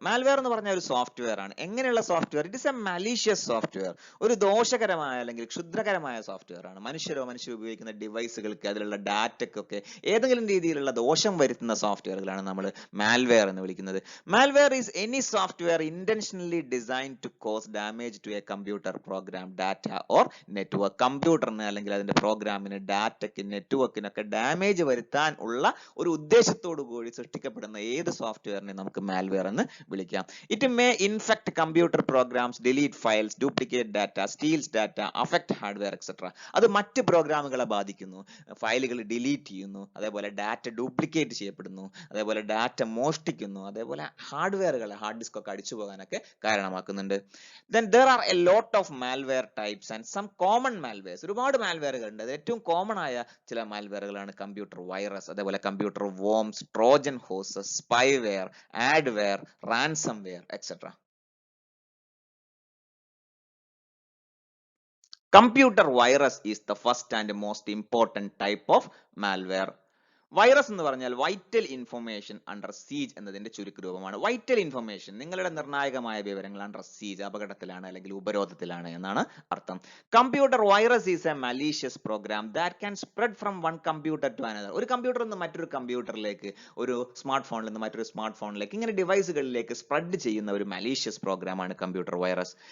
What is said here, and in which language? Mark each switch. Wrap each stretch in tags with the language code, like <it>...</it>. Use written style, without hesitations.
<ml>Malware എന്ന് പറഞ്ഞ ഒരു സോഫ്റ്റ്വെയർ ആണ്. എങ്ങനെയുള്ള software?</ml> <en>It is a malicious software.</en> <ml>ഒരു ദോഷകരമായ അല്ലെങ്കിൽ ക്ഷുദ്രകരമായ സോഫ്റ്റ്വെയർ ആണ്. മനുഷ്യർ ഉപയോഗിക്കുന്ന ഡിവൈസുകൾക്ക്, അതിലുള്ള ഡാറ്റയ്ക്കൊക്കെ ഏതെങ്കിലും രീതിയിലുള്ള ദോഷം വരുത്തുന്ന സോഫ്റ്റ്വെയറുകളാണ് നമ്മൾ malware എന്ന് വിളിക്കുന്നത്.</ml> <en>Malware is any software intentionally designed to cause damage to a computer program, data or network.</en> <ml>കമ്പ്യൂട്ടറിന് അല്ലെങ്കിൽ അതിന്റെ പ്രോഗ്രാമിന്, ഡാറ്റയ്ക്ക്, നെറ്റ്വർക്കിനൊക്കെ ഡാമേജ് വരുത്താൻ ഉള്ള ഒരു ഉദ്ദേശത്തോടു കൂടി സൃഷ്ടിക്കപ്പെടുന്ന ഏത് സോഫ്റ്റ്വെയറിനെ നമുക്ക് മാൽവെയർ എന്ന് വിളിക്കാം.</ml> <en>It may infect computer programs, delete files, duplicate data, steals data, affect hardware etcetera.</en> <ml>അത് മറ്റ് പ്രോഗ്രാമുകളെ ബാധിക്കുന്നു, ഫയലുകൾ ഡിലീറ്റ് ചെയ്യുന്നു, അതേപോലെ ഡാറ്റ ഡ്യൂപ്ലിക്കേറ്റ് ചെയ്യപ്പെടുന്നു, അതേപോലെ ഡാറ്റ മോഷ്ടിക്കുന്നു, അതേപോലെ ഹാർഡ്വെയറുകളെ, ഹാർഡ് ഡിസ്ക് ഒക്കെ അടിച്ചു പോകാനൊക്കെ കാരണമാക്കുന്നുണ്ട്.</ml> <en>Then there are a lot of malware types and some common malwares.</en> <ml>ഒരുപാട് മാൽവെയറുകൾ ഉണ്ട്. അത് ഏറ്റവും കോമൺ ആയ ചില മാൽവെയറുകളാണ് കമ്പ്യൂട്ടർ വൈറസ്, അതേപോലെ computer worms, Trojan horses, spyware, adware, ransomware etcetera.</ml> <en>Computer virus is the first and most important type of malware.</en> <ml>Virus എന്ന് പറഞ്ഞാൽ</ml> <en>vital information under siege</en> <ml>എന്നതിന്റെ ചുരുക്ക രൂപമാണ്. വൈറ്റൽ ഇൻഫർമേഷൻ, നിങ്ങളുടെ നിർണായകമായ വിവരങ്ങൾ അണ്ടർ സീജ്, അപകടത്തിലാണ് അല്ലെങ്കിൽ ഉപരോധത്തിലാണ് എന്നാണ് അർത്ഥം.</ml> <en>Computer virus is a malicious program that can spread from one computer to another.</en> <ml>ഒരു കമ്പ്യൂട്ടറിൽ നിന്ന് മറ്റൊരു കമ്പ്യൂട്ടറിലേക്ക്, ഒരു സ്മാർട്ട് ഫോണിൽ നിന്ന് മറ്റൊരു സ്മാർട്ട് ഫോണിലേക്ക്, ഇങ്ങനെ ഡിവൈസുകളിലേക്ക് സ്പ്രെഡ് ചെയ്യുന്ന ഒരു മലീഷ്യസ് പ്രോഗ്രാം ആണ് കമ്പ്യൂട്ടർ വൈറസ്.</ml>